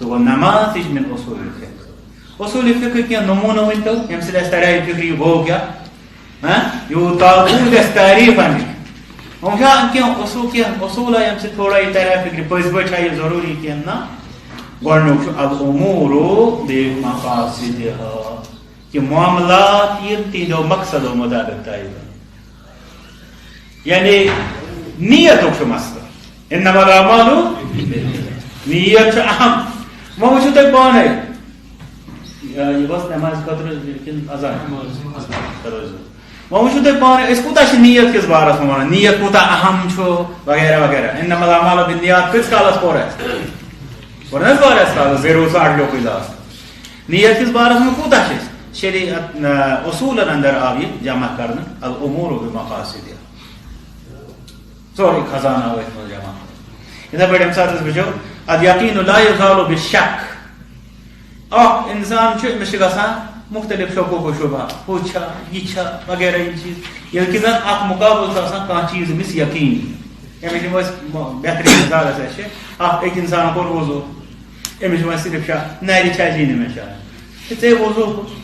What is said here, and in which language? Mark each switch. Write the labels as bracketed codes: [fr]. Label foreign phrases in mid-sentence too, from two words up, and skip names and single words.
[ks] گوٚو نماز تہِ چھِ مےٚ اصوٗل فقہ اصوٗل فقہ کینٛہہ نموٗنہٕ ؤنۍتو ییٚمہِ سۭتۍ اَسہِ ترِ فکر یہِ گوٚو کیٛاہ یوٗتاہ گژھِ تعریٖف اَمیُک وۄنۍ چھا کینٛہہ اصوٗلا ییٚمہِ سۭتۍ تھوڑا یہِ ترِ فِکرِ پٔزۍ پٲٹھۍ چھا یہِ ضروٗری کینٛہہ نہ گۄڈنیُک چھُ [ar] الاموٗر بمقاصدها [ks] کہ معاملات یِن تِہنٛدیو مقصدو مطابق طے یعنی نیتُک چھُ مسلہٕ [ar] انما الاعمال [ks] نیت چھُ اہم وۄنۍ وٕچھِو تُہۍ پانے یہِ ؤژھ نٮ۪مازِ خٲطرٕ کِنہٕ اذان وۄنۍ وٕچھِو تُہۍ پانے أسۍ کوٗتاہ چھِ نیت کِس بارس منٛز ونان نیت کوٗتاہ اہم چھُ وغیرہ وغیرہ [ar] انما الاعمال بالنیات [ks] کۭتِس کالس پوٚر اَسہِ پوٚر نہ حظ واریاہس کالس ضروٗر اڈلیو لاسٹ نیت کِس بارس منٛز کوٗتاہ چھِ أسۍ شریعت اصوٗلن اندر آو یہِ جمع کرنہٕ [ar] الامور بمقاصدها [ks] سورُے خزانہٕ آو أتھۍ منٛز جمع یِتھے پٲٹھۍ ییٚمہِ ساتہٕ أسۍ وٕچھو [ar] اليقین لا یزال بالشک [ks] اکھ انسان چھُ أمِس چھِ گژھان مختلف شکوک و شبہ ہُہ چھا یہِ چھا وغیرہ یِم چیٖز ییٚلہِ کہِ زن اکھ مُقابلہٕ چھُ آسان کانٛہہ چیٖز أمِس یقیٖن أمِس یِم أسۍ بہتریٖن مثال اَسہِ چھِ اکھ أکۍ انسان کوٚر وضوٗ أمِس چھُ وۄنۍ صرف شک نرِ چھا جی نہٕ مےٚ شاید ژےٚ وضوٗ